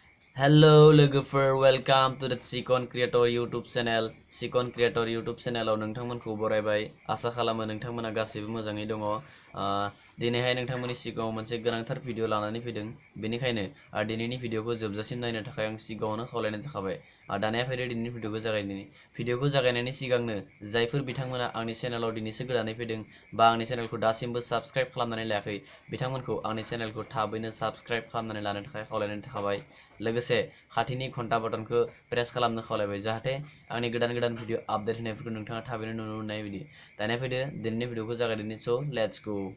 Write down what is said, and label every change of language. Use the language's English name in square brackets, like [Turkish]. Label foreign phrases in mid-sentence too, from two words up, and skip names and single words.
[Bodo] Hello लोगोफोर [English] welcome to the [Bodo] CHIKAN Creator YouTube channel CHIKAN Creator YouTube channel आव नोंथांमोनखौ बरायबाय आशा खालामो नोंथांमोना गासैबो मोजाङै दङ दिनैहाय नोंथांमोननि सिगाङाव मोनसे गोनांथार भिडिअ लानानै फैदों बेनिखायनो दिनैनि भिडिअखौ जोबजासिम नायनो थाखाय आं सिगाङावनो खावलायनाय थाखाबाय दानिया फैदो दिनैनि भिडिअखौ जागायनायनि सिगांनो जायफोर बिथांमोना आंनि चेनेलाव दिनैसो गोदानै फैदों बा आंनि चेनेलखौ दासिमबो साबस्क्राइब खालामनानै लायाखै बिथांमोनखौ आंनि चेनेलखौ थाबैनो साबस्क्राइब खालामनानै लानो थाखाय खावलायनाय थाखाबाय लोगोसे खाथिनि घन्टा बटनखौ प्रेस खालामनो खावलायबाय जाहाथे आंनि गोदान भिडिअ आपडेट होनायफोरखौ नोंथाङा थाबैनो नुनो मोननाय बायदि दानिया फैदो दिनैनि भिडिअखौ जागायदिनि [English] so let's go